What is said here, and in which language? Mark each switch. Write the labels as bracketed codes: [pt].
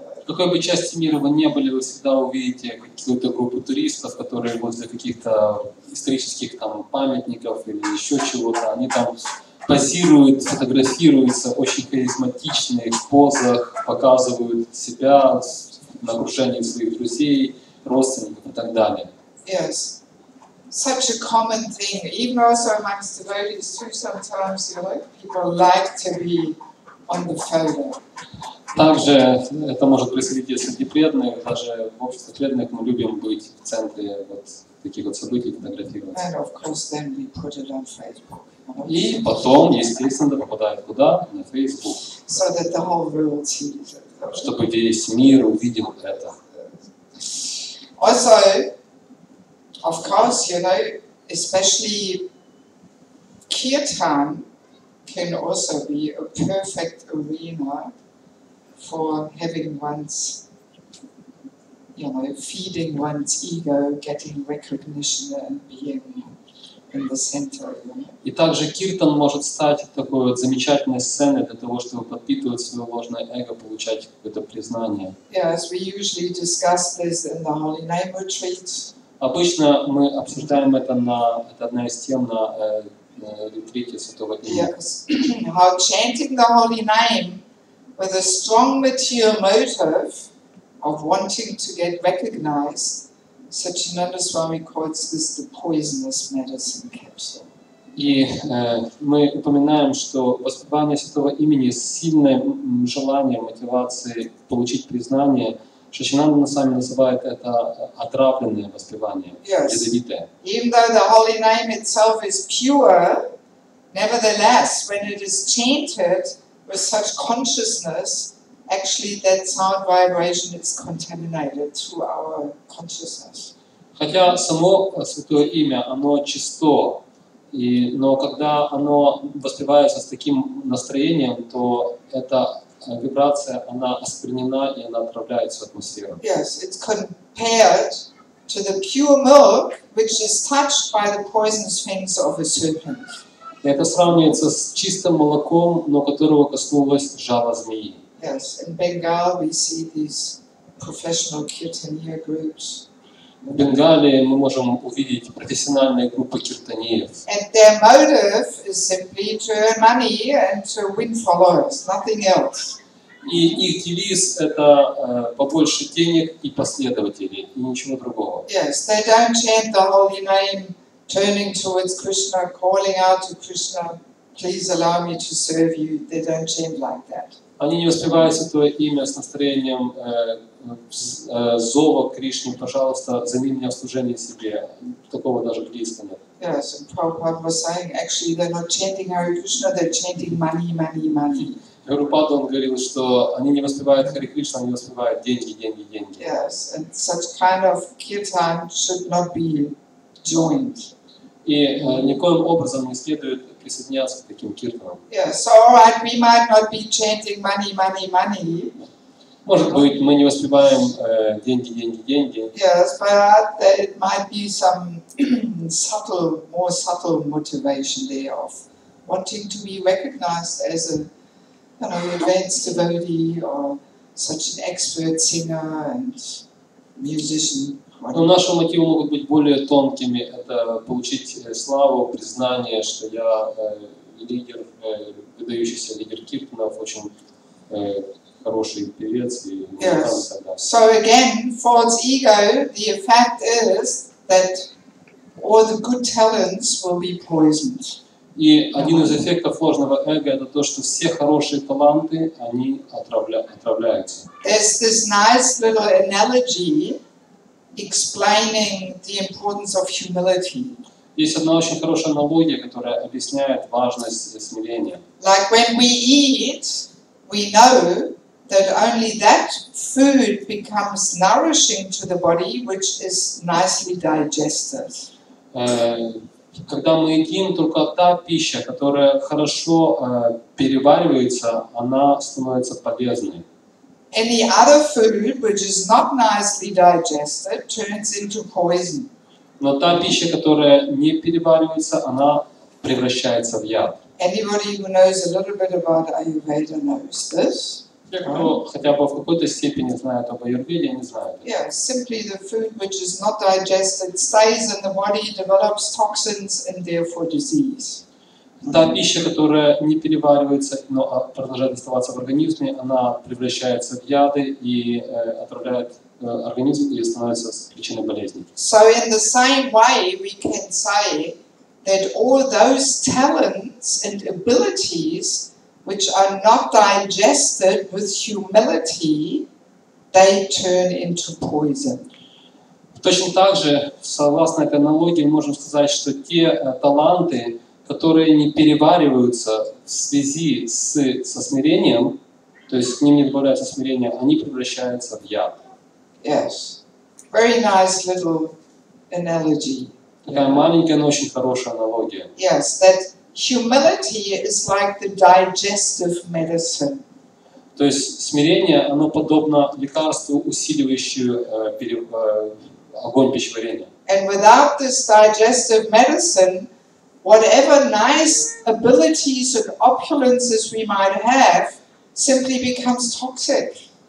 [ru] В какой бы части мира вы не были, вы всегда увидите какую-то группу туристов, которые возле каких-то исторических там памятников или еще чего-то, они там позируют, фотографируются, очень харизматичные в позах, показывают себя на окружении своих друзей, родственников и так далее. [en] Yes, such a common thing, even also amongst devotees too. Sometimes, people like to be on the photo. [ru] Также это может происходить и среди преданных, даже в обществе преданных мы любим быть в центре вот таких вот событий, фотографироваться. [en] And of course, then we put it on Facebook. [ru] И потом, естественно, попадает куда? На Facebook. [en] So that the whole world sees it. [ru] Чтобы весь мир увидел это. [en] Also, of course, especially kirtan can also be a perfect arena for having one's, feeding one's ego, getting recognition and being in the center. [ru] И также киртан может стать такой вот замечательной сценой для того, чтобы подпитывать свое ложное эго, получать какое-то признание. [en] Yes, we usually discuss this in the Holy Name retreat. [ru] Обычно мы обсуждаем это это одна из тем на ретрите Святого имени. [en] Yes, how chanting the Holy Name with a strong material motive of wanting to get recognized, Satchidananda Swami calls this the poisonous medicine capsule. [ru] И мы упоминаем, что воспевание Святого имени с сильным желанием, мотивацией получить признание, Шаччинанда сами называет это отравленное воспевание, ядовитое. [en] Even though the Holy Name itself is pure, nevertheless, when it is chanted with such consciousness, actually that sound vibration is contaminated through our consciousness. [ru] Хотя само Святое Имя, оно чисто, но когда оно воспевается с таким настроением, то эта вибрация, она осквернена и она отравляет всю атмосферу. [en] Yes, it's compared to the pure milk, which is touched by the poisonous fangs of a serpent. [ru] И это сравнивается с чистым молоком, но которого коснулось жало змеи. [en] Yes, in Bengal we see these professional kirtaniya groups. [ru] В Бенгалии мы можем увидеть профессиональные группы киртаниев. [en] And their motive is simply to earn money and to win followers, nothing else. [ru] И их девиз это побольше денег и последователей, и ничего другого. [en] Yes, they don't chant the holy name, turning towards Krishna, calling out to Krishna, please allow me to serve you. They don't chant like that. [ru] Они не воспевают Святое Имя с настроением зова к Кришне, пожалуйста, займи меня в служение себе. Такого даже близко нет. [en] Yes, and Prabhupada was saying actually they're not chanting Hare Krishna, they're chanting money, money, money. [ru] Прабхупада, он говорил, что они не воспевают Харе Кришна, они воспевают деньги, деньги, деньги. [en] Yes, and such kind of kirtan should not be joined. [ru] И никоим образом не следует присоединяться к таким киртанам. [en] Yeah, so all right, we might not be chanting money, money, money. [ru] Может быть, мы не воспеваем деньги, деньги, деньги. [en] Yes, but it might be some subtle, more subtle motivation there of wanting to be recognized as a, advanced devotee or such an expert singer and musician. [ru] Но наши мотивы могут быть более тонкими. Это получить славу, признание, что я лидер, выдающийся лидер киртанов, очень хороший певец и музыкант и так далее. [en] So again, false ego, the fact is that all the good talents will be poisoned. [ru] И один из эффектов ложного эго это то, что все хорошие таланты, они отравляются. [en] There's this nice little analogy explaining the importance of humility. [ru] Есть одна очень хорошая аналогия, которая объясняет важность смирения. [en] Like when we eat, we know that only that food becomes nourishing to the body which is nicely digested. [ru] Когда мы едим, только та пища, которая хорошо переваривается, она становится полезной. [en] Any other food which is not nicely digested turns into poison. [ru] Но та пища, которая не переваривается, она превращается в яд. [en] Anybody who knows a little bit about Ayurveda knows this. [ru] Те, кто хотя бы в какой-то степени знает об аюрведе, они знают. [en] Yeah, simply the food which is not digested stays in the body, develops toxins and therefore disease. [ru] Та пища, которая не переваривается, но продолжает оставаться в организме, она превращается в яды и отравляет организм и становится причиной болезней. [en] So in the same way we can say that all those talents and abilities which are not digested with humility, they turn into poison. [ru] Точно так же, согласно этой аналогии, мы можем сказать, что те таланты, которые не перевариваются в связи со смирением, то есть к ним не добавляется смирение, они превращаются в яд. [en] Yes. Very nice little analogy. [ru] Такая маленькая, но очень хорошая аналогия. [en] Yes, that humility is like the digestive medicine. [ru] То есть смирение, оно подобно лекарству, усиливающему огонь пищеварения. [en] And without this digestive medicine, whatever nice abilities and opulences we might have simply becomes toxic.